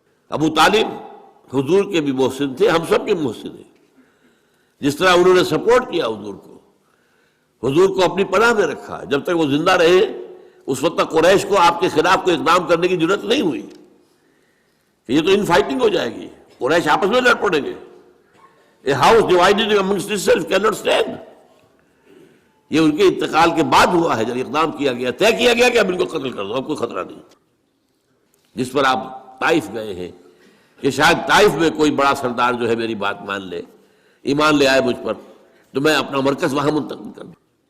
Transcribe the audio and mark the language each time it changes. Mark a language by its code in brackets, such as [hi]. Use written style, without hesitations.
[ur] ابو طالب حضور کے بھی محسن تھے، ہم سب کے محسن ہیں. جس طرح انہوں نے سپورٹ کیا حضور کو اپنی پناہ میں رکھا. جب تک وہ زندہ رہے اس وقت تک قریش کو آپ کے خلاف کوئی اقدام کرنے کی ضرورت نہیں ہوئی کہ یہ تو ان فائٹنگ ہو جائے گی، قریش آپس میں لڑ پڑیں گے. [en] A house divided amongst itself cannot stand. [ur] یہ ان کے انتقال کے بعد ہوا ہے، جب اقدام کیا گیا، طے کیا گیا کہ اب ان کو قتل کر دو، اب کوئی خطرہ نہیں. جس پر آپ طائف گئے ہیں کہ شاید طائف میں کوئی بڑا سردار جو ہے میری بات مان لے، ایمان لے آئے مجھ پر، تو میں اپنا مرکز وہاں منتقل کر دوں.